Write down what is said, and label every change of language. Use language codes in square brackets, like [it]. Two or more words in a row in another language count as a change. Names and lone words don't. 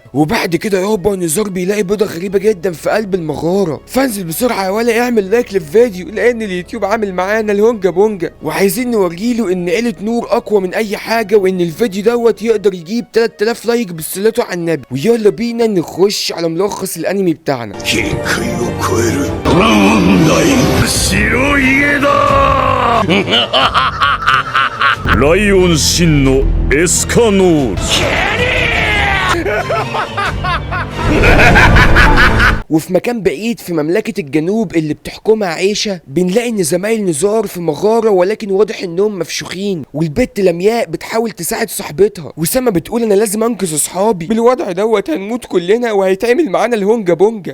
[ar] وبعد كده يابا نزار بيلاقي بيضه غريبه جدا في قلب المغاره. فانزل بسرعه ولا اعمل لايك للفيديو لان اليوتيوب عامل معانا الهونجا بونجا، وعايزين نوريله ان عيله نور اقوى من اي حاجه، وان الفيديو دوت يقدر يجيب 3000 لايك بالصلاه على النبي. ويلا بينا نخش على ملخص الانمي بتاعنا. [ja] ライオン真のエスカノール [ar] وفي مكان بعيد في مملكة الجنوب اللي بتحكمها عيشة بنلاقي ان زمايل نزار في مغارة، ولكن واضح انهم مفشوخين، والبت لمياء بتحاول تساعد صاحبتها، وسما بتقول انا لازم انقذ اصحابي، بالوضع دوت هنموت كلنا وهيتعمل معانا الهونجا بونجا.